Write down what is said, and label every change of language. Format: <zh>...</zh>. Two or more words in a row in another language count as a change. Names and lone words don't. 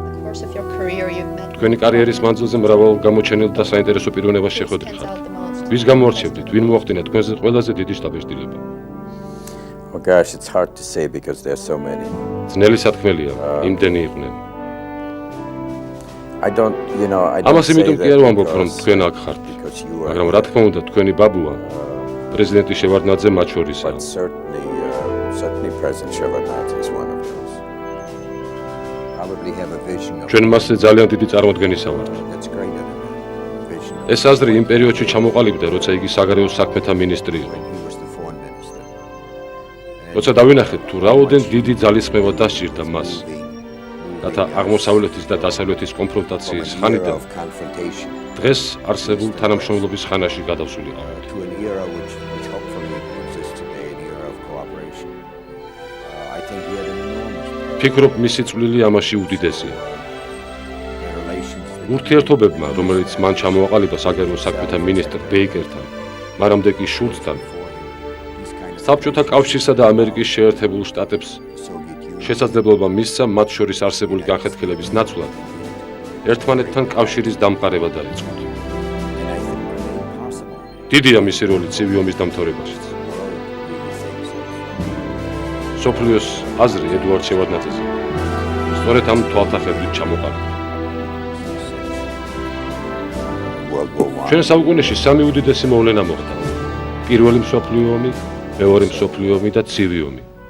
<ka>თქვენი კარიერის მანძილზე მრავალ გამოჩენილ და საინტერესო პიროვნებას შეხვედრით ხართ. ვის გამოარჩევთ? ვინ მოახდინა თქვენზე ყველაზე დიდი შთაბეჭდილება?</ka> <en>Oh gosh, it's hard to say because there's so many.</en> <ka>ძნელი სათქმელია, იმდენი იყვნენ.</ka> <en>I don't</en> <ka>ამას</ka> <en>say</en> <ka>იმიტომ</ka> <en>that</en> <ka>კი არ ვამბობ, რომ</ka> <en>because</en> <ka>თქვენ აქ ხართ.</ka> <en>you are</en> <ka>მაგრამ რა თქმა უნდა, თქვენი ბაბუა პრეზიდენტი შევარდნაძე მათ შორისაა.</ka> <en>but certainly President Shevardnadze is one of those. Probably have a vision of</en> <ka>ჩვენ მასზე ძალიან დიდი წარმოდგენისა ვართ.</ka> <en>that's greater than a vision of</en> <ka>ეს აზრი იმ პერიოდში ჩამოყალიბდა, როცა იგი საგარეო საქმეთა მინისტრი იყო.</ka> <en>when he was the foreign minister.</en> <ka>როცა დავინახეთ თუ რაოდენ დიდი ძალისხმევა დასჭირდა მას, რათა აღმოსავლეთის და დასავლეთის კონფრონტაციის ხანიდან</ka> <en>of confrontation</en> <ka>დღეს არსებულ თანამშრომლობის ხანაში გადავსულიყავთ.</ka> <en>to an era which hopefully exists today, an era of cooperation. I think we had an enormous</en> <ka>ფიქრობ, მისი წვლილი ამაში უდიდესია.</ka> <en>relations that</en> <ka>ურთიერთობებმა, რომელიც მან ჩამოაყალიბა საგარეო საქმეთა მინისტრ ბეიკერთან, მანამდე კი შულცთან,</ka> <en>these kind of</en> <ka>საბჭოთა კავშირსა და ამერიკის შეერთებულ შტატებს</ka> <en>Soviet Union</en> <ka>შესაძლებლობა მისცა მათ შორის არსებული განხეთქილების ნაცვლად ერთმანეთთან კავშირის დამყარება დაიწყოთ.</ka> <en>and I think made possible</en> <ka>დიდია მისი როლი ცივი ომის დამთავრებაშიც. სოფლიოს აზრი ედუარდ შევარდნაძეზე სწორედ ამ თვალთახედვით ჩამოყალიბდა.</ka> <en>World War I.</en> <ka>ჩვენ საუკუნეში სამი უდიდესი მოვლენა მოხდა. პირველი მსოფლიო ომი, მეორე მსოფლიო ომი და ცივი ომი.</ka>